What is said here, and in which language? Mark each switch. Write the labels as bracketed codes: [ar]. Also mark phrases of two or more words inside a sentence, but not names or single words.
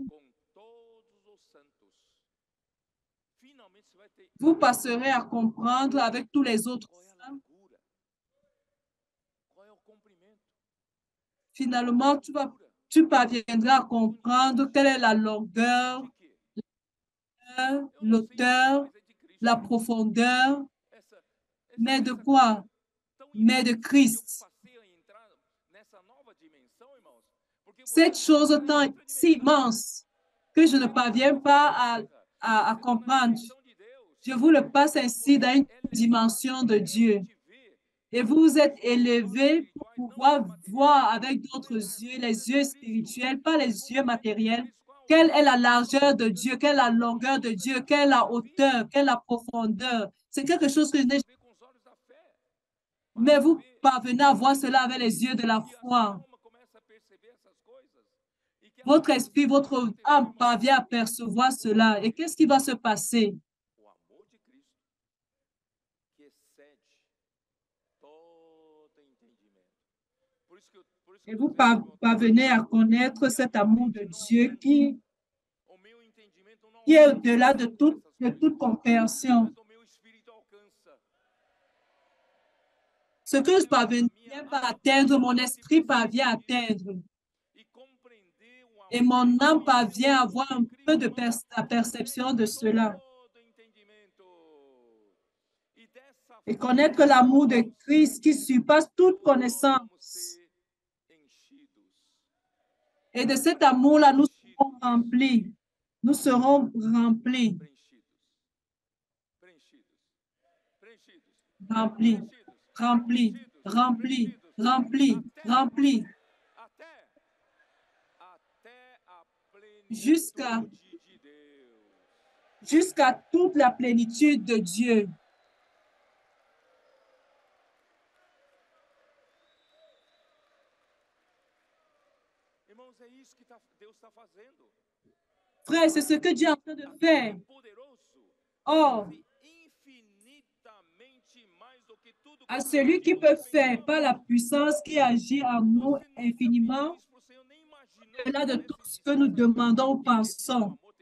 [fr] Vous passerez à comprendre avec tous les autres saints. Finalement, tu parviendras à comprendre quelle est la longueur, l'auteur, la profondeur, [pt] essa, [fr] mais de [pt] essa [fr] quoi? [pt] tão [fr] Mais de [pt] imensa. Eu [fr] Christ. [pt] passei a entrar nessa nova dimensão, irmãos, porque [fr] Cette [pt] você [fr] chose [pt] está em [fr] tant [pt] outra [fr] si [pt] dimensão. [fr] immense que je ne [pt] Você não está [fr] parviens [pt] mais [fr] pas [pt] na terra, [fr] à [pt] você está na [fr] comprendre. [pt] dimensão de Deus. [fr] Je vous le passe ainsi dans une [pt] Você é [fr] dimension [pt] levado [fr] de [pt] para [fr] Dieu. [pt] realmente ver [fr] Et [pt] com [fr] vous êtes [pt] os olhos [fr] élevé pour [pt] espirituais, não [fr] pouvoir [pt] os materiais. [fr] voir avec [pt] Qual [fr] d'autres [pt] é a [fr] yeux, [pt] largura [fr] les [pt] de [fr] yeux [pt] Cristo? [fr] spirituels, pas [pt] Qual é a [fr] les yeux [pt] comprimento de [fr] matériels. [pt] Cristo? Qual a [fr] Quelle est [pt] altura [fr] la [pt] de Cristo? [fr] largeur de Dieu? Quelle est la longueur de [pt] Isso é [fr] Dieu? Quelle est la [pt] visível. [fr] hauteur? Quelle est la profondeur? C'est quelque chose que je n'ai. [pt] Basta ver com os olhos da fé. [fr] Mais [pt] Basta [fr] vous [pt] ver [fr] parvenez à voir cela avec les yeux de la [pt] e a sua [fr] foi. [pt] alma começa a perceber essas coisas. E que [fr] Votre [pt] acontece? [fr] esprit, [pt] O que vai [fr] votre [pt] acontecer, [fr] âme [pt] irmãos? [fr] parvient à percevoir cela. Et qu'est-ce qui va se passer? [pt] O amor de Cristo que excede todo entendimento. Por isso que eu [fr] Et [pt] estou [fr] vous [pt] dizendo, irmão, [fr] parvenez à connaître [pt] que a [fr] cet [pt] minha [fr] amour de [pt] mente não [fr] Dieu [pt] alcança, o meu entendimento não [fr] qui est [pt] alcança [fr] au-delà de [pt] essas [fr] toute [pt] coisas, [fr] compréhension. [pt] mas o meu espírito alcança. [fr] Ce que je parviens pas à atteindre, mon esprit parvient à atteindre. [pt] E compreender o [fr] Et [pt] amor [fr] mon [pt] e [fr] âme [pt] conhecer [fr] parvient [pt] o [fr] à [pt] amor [fr] avoir [pt] de [fr] un peu de [pt] Cristo, [fr] la perception de cela. [pt] todo entendimento. E dessa [fr] Et [pt] forma, [fr] connaître l'amour de [pt] irmãos, [fr] Christ qui surpasse toute [pt] nós vamos [fr] connaissance. [pt] ser enchidos. [fr] Et de cet amour-là, nous serons [pt] Preenchidos. [fr] remplis. Nous serons remplis. [pt] Preenchidos. Preenchidos. [fr] Remplis. [pt] Preenchidos. [fr] Remplis. [pt] Preenchidos. [fr] Remplis. [pt] Preenchidos. [fr] Remplis. Remplis. [pt] Até a [fr] Jusqu'à [pt] plenitude de Deus. [fr] jusqu'à toute la plénitude de Dieu. [pt] Irmãos, é isso que Deus está fazendo. [fr] Frère, c'est ce que Dieu est en train de faire. Or, à celui qui peut faire par la puissance qui agit en nous infiniment, au-delà de tout ce que nous demandons ou pensons.